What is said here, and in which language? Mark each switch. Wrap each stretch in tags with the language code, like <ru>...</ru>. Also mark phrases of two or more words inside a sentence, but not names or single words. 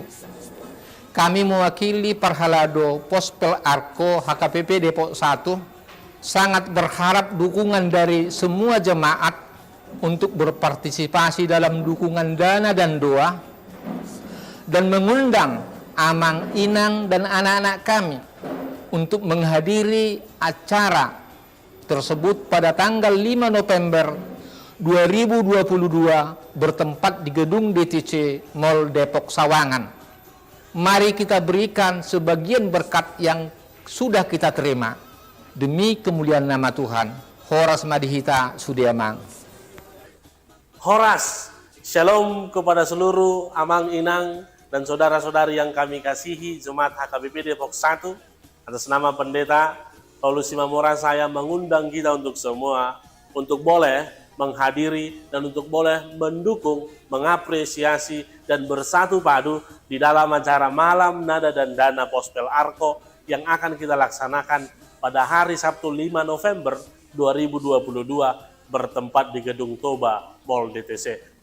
<id>Kami mewakili Parhalado Pospel Arko HKPP Depok 1 sangat berharap dukungan dari semua jemaat untuk berpartisipasi dalam dukungan dana dan doa dan mengundang amang, inang, dan anak-anak kami untuk menghadiri acara tersebut pada tanggal 5 November 2022 bertempat di gedung DTC Mall Depok Sawangan. Mari kita berikan sebagian berkat yang sudah kita terima demi kemuliaan nama Tuhan.</id> <bbc>Horas Madihita Sudiamang.</bbc> <id>Horas, shalom kepada seluruh amang inang dan saudara-saudari yang kami kasihi Jemaat HKBP Depok 1. Atas nama Pendeta Paulus Simamora, saya mengundang kita untuk semua untuk boleh menghadiri dan untuk boleh mendukung, mengapresiasi dan bersatu padu di dalam acara Malam Nada dan Dana Pospel Arko yang akan kita laksanakan pada hari Sabtu 5 November 2022 bertempat di Gedung Toba Mall DTC.</id>